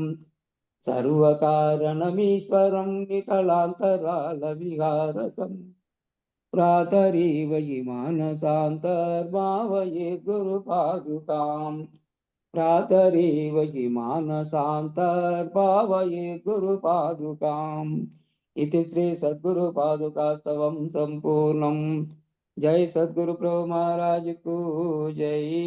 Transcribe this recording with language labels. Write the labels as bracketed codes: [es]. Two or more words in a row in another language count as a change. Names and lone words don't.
[sa] సర్వకారణమీశ్వరం వికలాంతరాల విహారకం ప్రాతరేవయి మానసాంతర్భావయే గురుపాదుకాం ప్రాతరేవయి మానసాంతర్భావయే గురుపాదుకాం इति श्री सद्गुरु पादुकास्तवं संपूर्णं जय सद्गुरु प्रभु महाराज को जय